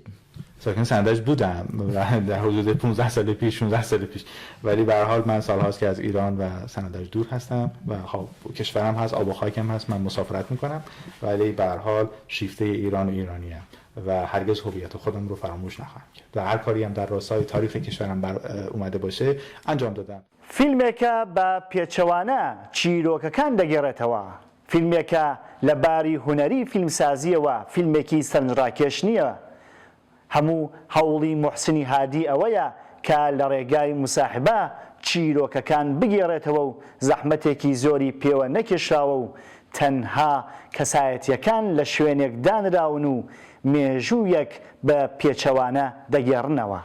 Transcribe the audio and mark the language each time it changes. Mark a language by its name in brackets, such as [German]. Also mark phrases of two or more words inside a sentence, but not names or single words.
[Persian] ساکن سنندج بودم در حدود 15 سال پیش 16 سال پیش، ولی به هر حال من سال‌هاست که از ایران و سنندج دور هستم و خب کشورم هست، آب و خاکم هست، من مسافرت میکنم، ولی به هر حال شیفته ایران و ایرانیم و هرگز هویت خودم رو فراموش نخواهم کرد و هر کاری هم در راستای تاریخ کشورم اومده باشه انجام دادم. [Central Kurdish] فیلمێکە بە پێچەوانە چیرۆکەکان دەگەڕێتەوە، فیلمێکە لە باری هوەری فیلمسازیەوە فیلمێکی سەرنجڕاکێش نییە. هەموو هەوڵی موحسینی هادی ئەوەیە کە لە ڕێگای مساحبە چیرۆکەکان بگێڕێتەوە و زەحمەتێکی زۆری پێوە نەکێشراوە و تەنها کەسایەتیەکان لە شوێنێک دانراون و مێژوویەک بە پێچەوانە دەگێڕنەوە.